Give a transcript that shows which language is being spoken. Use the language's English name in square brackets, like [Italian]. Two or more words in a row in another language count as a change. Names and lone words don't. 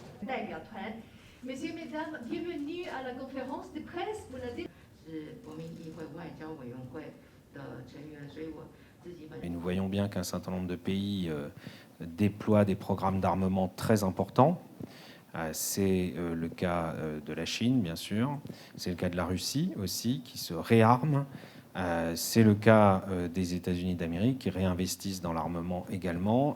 [French] 代表团。Monsieur Mesdames, bienvenue à la conférence de presse pour la. [Chinese] 是国民议会外交委员会的成员，所以我自己本。 [French] Et nous voyons bien qu'un certain nombre de pays déploient des programmes d'armement très importants. C'est le cas de la Chine, bien sûr. C'est le cas de la Russie aussi, qui se réarme. C'est le cas des États-Unis d'Amérique, qui réinvestissent dans l'armement également.